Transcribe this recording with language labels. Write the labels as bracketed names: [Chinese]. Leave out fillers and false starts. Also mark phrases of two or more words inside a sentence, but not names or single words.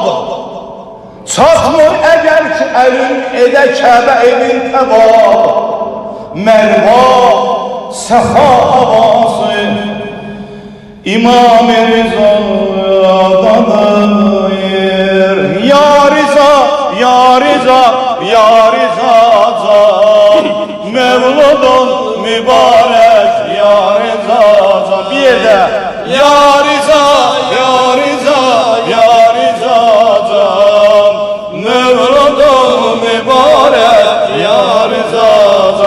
[Azerbaijani] Çatmır əgər ki əlin edə Kəbə evin təvab. Mərva səfa havası İmam Rıza'dadır. Ya Rıza, Ya Rıza, Ya Rıza can, [Turkish] Mevludun mübarek Ya Rıza can. Bir yerde Ya Rıza, Ya Rıza, Ya Rıza can, Mevludun mübarek Ya Rıza can.